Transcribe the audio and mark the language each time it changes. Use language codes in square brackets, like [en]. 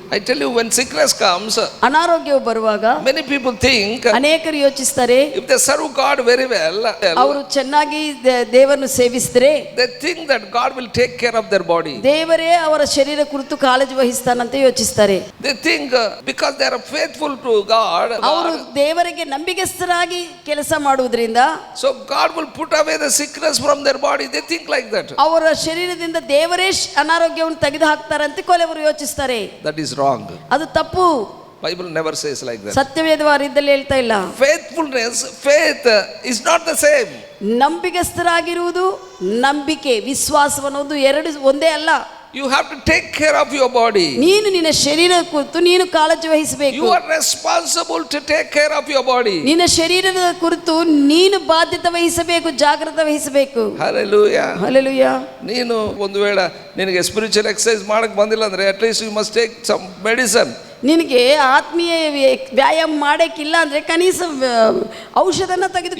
[en] I tell you, when sickness comes, [kn] ಅನಾರೋಗ್ಯವು ಬರುವಾಗ [en] many people think [kn] ಅನೇಕರು ಯೋಚಿಸ್ತಾರೆ, [en] if they serve God very well, [kn] ಅವರು ಚೆನ್ನಾಗಿ ದೇವರನ್ನು ಸೇವಿಸಿದ್ರೆ [en] they think that God will take care of their body. [kn] ದೇವರೇ ಅವರ ಶರೀರ ಕುರಿತು ಕಾಳಜಿ ವಹಿಸ್ತಾನಂತ ಯೋಚಿಸ್ತಾರೆ. [en] They think because they are faithful to God, [kn] ಅವರು ದೇವರಿಗೆ ನಂಬಿಕೆಸ್ಥರಾಗಿ ಕೆಲಸ ಮಾಡುವುದರಿಂದ [en] so God will put away the sickness from their body. They think like that. [kn] ಅವರ ಶರೀರದಿಂದ ದೇವರೇ ಅನಾರೋಗ್ಯವನ್ನು ತೆಗೆದು ಹಾಕ್ತಾರಂತೆ ಕೆಲವರು ಯೋಚಿಸ್ತಾರೆ. [en] That is wrong. [kn] ಅದು ತಪ್ಪು. [en] Bible never says like that. [kn] ಸತ್ಯವೇದವಾರಿದ್ದಲ್ಲಿ ಹೇಳ್ತಾ ಇಲ್ಲ. [en] Faithfulness, faith is not the same. [kn] ನಂಬಿಕೆಸ್ಥರಾಗಿರುವುದು ನಂಬಿಕೆ ವಿಶ್ವಾಸವನ್ನೋದು ಎರಡು ಒಂದೇ ಅಲ್ಲ. [en] You have to take care of your body. [kn] ನೀನು ನಿನ್ನ ಶರೀರ ಕುರಿತು ನೀನು ಕಾಳಜಿ ವಹಿಸಬೇಕು. [en] You are responsible to take care of your body. [kn] ನಿನ್ನ ಶರೀರದ ಕುರಿತು ನೀನು ಬಾಧ್ಯತೆ ವಹಿಸಬೇಕು, ಜಾಗೃತೆ ವಹಿಸಬೇಕು. [en] Hallelujah. [kn] ಹಲ್ಲೆಲೂಯಾ. ನೀನು ಒಂದು ವೇಳೆ ನಿನಗೆ ಸ್ಪಿರಿಚುವಲ್ ಎಕ್ಸರ್ಸೈಸ್ ಮಾಡಕ್ಕೆ ಬಂದಿಲ್ಲ ಅಂದ್ರೆ [en] at least you must take some medicine. [kn] ನಿನಗೆ ಆತ್ಮೀಯ ವ್ಯಾಯಾಮ ಮಾಡಕ್ಕಿಲ್ಲ ಅಂದ್ರೆ ಕನೀಸ ಔಷಧನ ತೆಗೆದುಕೋ.